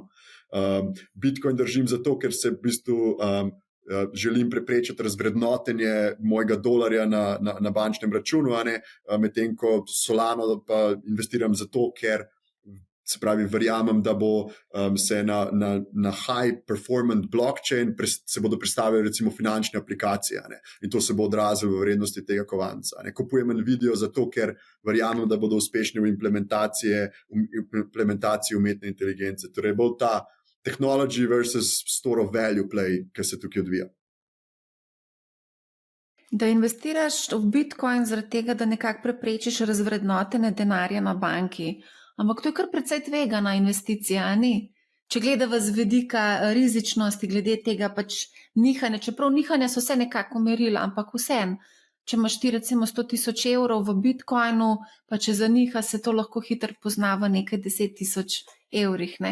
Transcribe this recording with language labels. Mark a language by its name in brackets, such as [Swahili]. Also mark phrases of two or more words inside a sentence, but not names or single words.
[Slovenian] Bitcoin držim zato, ker se v bistvu želim preprečiti razvrednotenje mojega dolarja na bančnem računu, medtem ko Solano pa investiram zato, ker Se pravi, verjamem, da bo se na [English] high performant blockchain [Slovenian] se bodo predstavili recimo finančne aplikacije, ne? In to se bo odrazilo v vrednosti tega kovanca. Ne? Kupujem Nvidio zato, ker verjamem, da bodo uspešni v implementaciji umetne inteligence. Torej bo ta [English] technology versus store of value play, [Slovenian] ki se tukaj odvija. Da investiraš v Bitcoin zaradi tega, da nekako preprečiš razvrednotenje denarja na banki. Ampak to je kar precej tvegana investicija, ni? Če gledava z vidika rizičnosti, glede tega pač nihanja, čeprav nihanja so vse nekako merila, ampak vseeno, če imaš ti recimo 100.000 evrov v Bitcoinu, pa če zaniha, se to lahko hitro pozna v nekaj 10.000 evrih, ne?